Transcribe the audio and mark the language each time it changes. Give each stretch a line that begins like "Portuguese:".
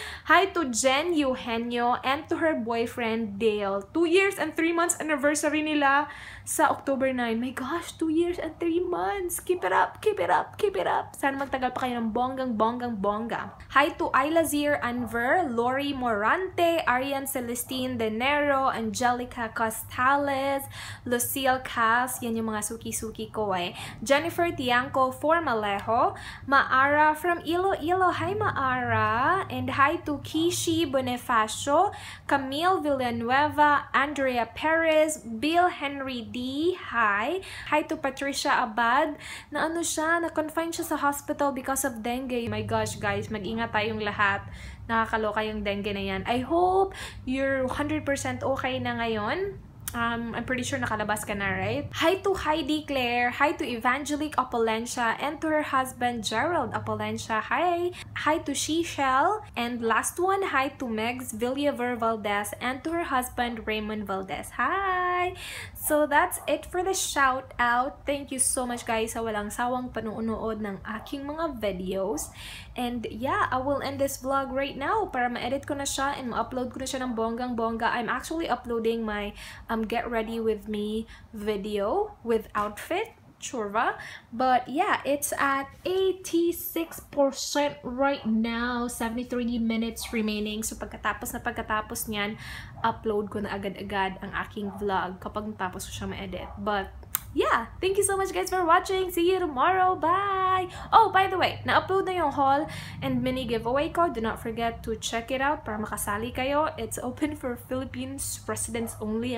English: Hi to Jen Eugenio and to her boyfriend Dale.
Filipino: 2 years and 3 months anniversary nila sa October 9.
English: My gosh, 2 years and 3 months. Keep it up, keep it up, keep it up.
Filipino: Sana magtagal pa kayo ng bonggang-bongga.
English: Hi to
Filipino: Ailazir Anver, Lori Morante, Arian Celestine Denero, Angelica Costales, Lucille Cas, yan yung mga suki-suki ko eh. Jennifer Tiangco Formalejo, Maara from Iloilo.
English: Hi Maara. And hi to Kishi Bonifacio, Camille Villanueva, Andrea Perez, Bill Henry D. Hi.
Filipino: Hi to Patricia Abad, na ano siya, na-confine siya sa hospital because of dengue.
English: My gosh guys,
Filipino: mag-ingat tayong lahat. Nakakaloka yung dengue na yan.
English: I hope you're 100% okay na ngayon. I'm pretty sure
Filipino: nakalabas ka na,
English: right? Hi to Heidi Claire. Hi to Evangelique Opolencia and to her husband Gerald Opolencia. Hi. Hi to Shishel. And last one, hi to Megs Villaver Valdez and to her husband Raymond Valdez. Hi. So that's it for the shout out. Thank you so much guys
Filipino: sa walang sawang panunood ng aking mga videos.
English: And yeah, I will end this vlog right now
Filipino: para ma-edit ko na siya and ma-upload ko na siya ng bonggang-bongga.
English: I'm actually uploading my Get Ready With Me video with outfit churva. But yeah, it's at 86% right now. 73 minutes remaining.
Filipino: So pagkatapos niyan, upload ko na agad-agad ang aking vlog kapag natapos ko siya ma-edit.
English: But yeah, thank you so much guys for watching. See you tomorrow. Bye! Oh, by the way,
Filipino: na-upload na yung haul and mini giveaway ko.
English: Do not forget to check it out
Filipino: para makasali kayo.
English: It's open for Philippines residents only.